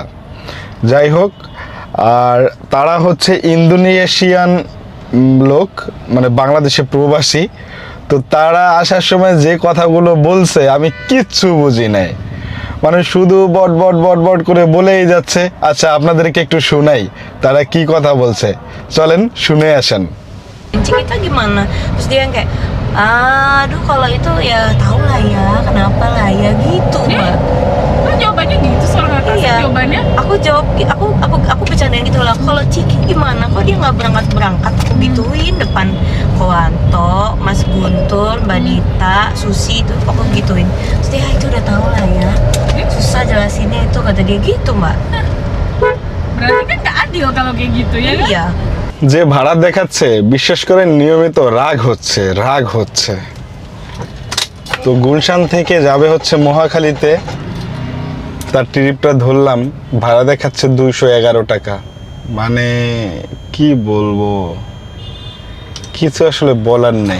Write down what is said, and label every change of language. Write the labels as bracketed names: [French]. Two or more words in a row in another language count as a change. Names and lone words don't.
[Bangla] যাই হোক, আর তারা হচ্ছে ইন্দোনেশিয়ান লোক, মানে বাংলাদেশে প্রবাসী। তো তারা আসার সময় যে কথাগুলো বলছে আমি কিচ্ছু বুঝি নাই। মানে শুধু বট বট বট বট করে বলেই যাচ্ছে। আচ্ছা আপনাদেরকে একটু শোনাই তারা কি কথা বলছে, চলেন শুনে আসেন। [Indonesian] Kencing kita gimana? Terus dia yang kayak, aduh kalau itu ya tau lah ya, kenapa lah ya gitu mbak. Kok jawabannya gitu soal atas Iya. jawabannya? Aku jawab, aku bercandain gitu lah. Kalau Ciki gimana? Kok dia nggak berangkat? Aku gituin depan Kowanto, Mas Guntur, Mbak Dita, Susi itu aku gituin. Terus dia itu udah tahu lah ya. Susah jelasinnya itu kata dia gitu mbak. Berarti kan nggak adil kalau kayak gitu ya kan? Iya. [Bangla] যে ভাড়া দেখাচ্ছে বিশ্বাস করে নিয়মিত রাগ হচ্ছে। তো গুলশান থেকে যাবে হচ্ছে মহাখালীতে, তার ট্রিপটা ধরলাম, ভাড়া দেখাচ্ছে 211 টাকা। মানে কি বলবো, কিছু আসলে বলার নেই।